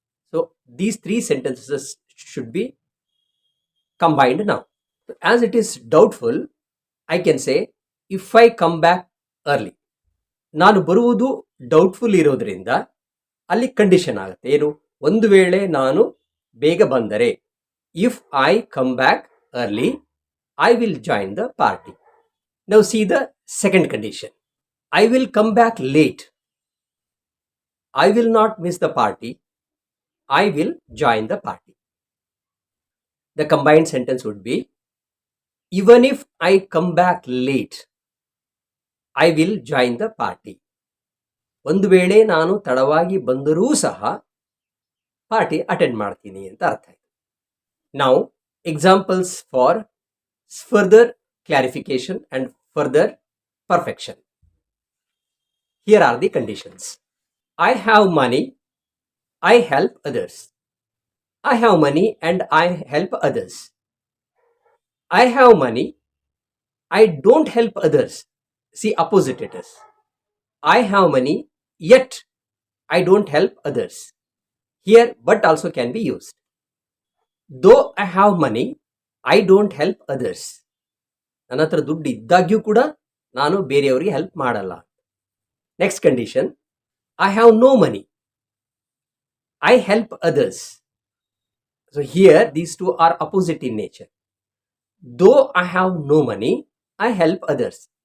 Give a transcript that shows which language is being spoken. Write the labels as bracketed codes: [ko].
[en] So these three sentences should be combined now. As it is doubtful, I can say, if I come back early. [kn] ನಾನು ಬರುವುದು doubtful ಇರೋದ್ರಿಂದ ಅಲ್ಲಿ condition ಆಗುತ್ತೆ. ಏನು? ಒಂದು ವೇಳೆ ನಾನು ಬೇಗ ಬಂದರೆ, [en] If I come back early, I will join the party. Now see the second condition. I will come back late. I will not miss the party. I will join the party. The combined sentence would be, even if I come back late, I will join the party. [kn] ಒಂದು ವೇಳೆ ನಾನು ತಡವಾಗಿ ಬಂದರೂ ಸಹ party attend ಮಾಡ್ತೀನಿ ಅಂತ ಅರ್ಥ ಆಯ್ತು. [en] Now, examples for further clarification and further perfection. Here are the conditions. I have money. I help others. I have money and I help others. I have money. I don't help others. See, opposite it is. I have money, yet I don't help others. Here, but also can be used. Though I have money, I don't help others. [kn] ನನ್ನ ಹತ್ರ ದುಡ್ಡು ಇದ್ದಾಗ್ಯೂ ಕೂಡ ನಾನು ಬೇರೆಯವರಿಗೆ help ಮಾಡಲ್ಲ. [en] Next condition. I have no money. I help others. So here these two are opposite in nature. Though I have no money, I help others.